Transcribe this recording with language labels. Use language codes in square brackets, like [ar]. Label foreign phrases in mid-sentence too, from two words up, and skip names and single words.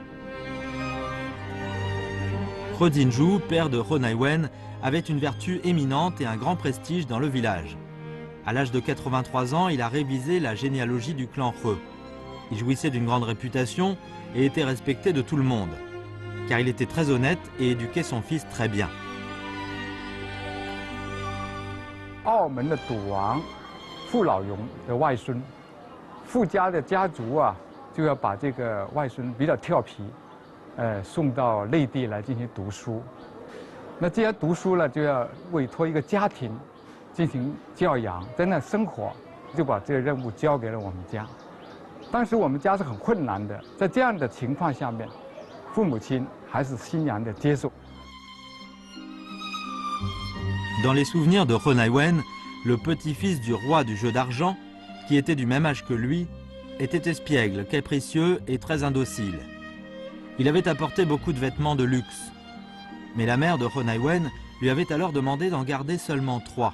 [fr] He Jin-ju, père de He Nai-wen, avait une vertu éminente et un grand prestige dans le village. À l'âge de 83 ans, il a révisé la généalogie du clan He. Il jouissait d'une grande réputation et était respecté de tout le monde, car il était très honnête et éduquait son fils très bien. [zh] 澳门的赌王傅老荣的外孙，傅家的家族就要把这个外孙比较调皮，送到内地来进行读书。那既然读书了，就要委托一个家庭进行教养，在那生活，就把这个任务交给了我们家。当时我们家是很困难的，在这样的情况下面，父母亲还是欣然的接受。 [fr] Dans les souvenirs de He Nai-wen, le petit-fils du roi du jeu d'argent, qui était du même âge que lui, était espiègle, capricieux et très indocile. Il avait apporté beaucoup de vêtements de luxe. Mais la mère de He Nai-wen lui avait alors demandé d'en garder seulement 3.